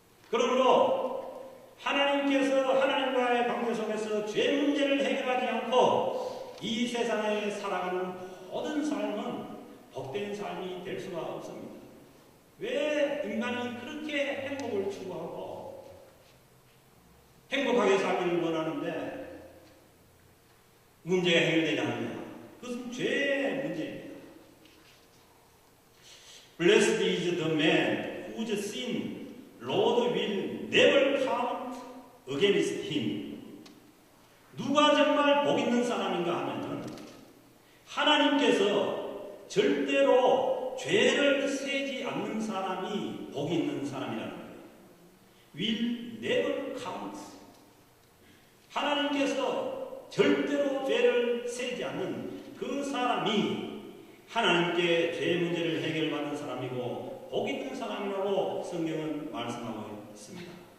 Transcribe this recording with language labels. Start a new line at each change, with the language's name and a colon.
Korean: 그러므로 하나님께서 하나님과의 관계 속에서 죄 문제를 해결하지 않고 이 세상에 살아가는 모든 삶은 복된 삶이 될 수가 없습니다. 왜 인간이 그렇게 행복을 추구하고 행복하게 살기를 원하는데 문제가 해결되지 않느냐? 그것은 죄의 문제입니다.
English: Blessed is the man whose sin Lord will never count against him.
Korean: 누가 정말 복 있는 사람인가 하면은 하나님께서 절대로 죄를 세지 않는 사람이 복 있는 사람이라는 거예요.
English: Will never count.
Korean: 하나님께서 절대로 죄를 세지 않는 그 사람이 하나님께 죄 문제를 해결받은 사람이고 복 있는 사람이라고 성경은 말씀하고 있습니다.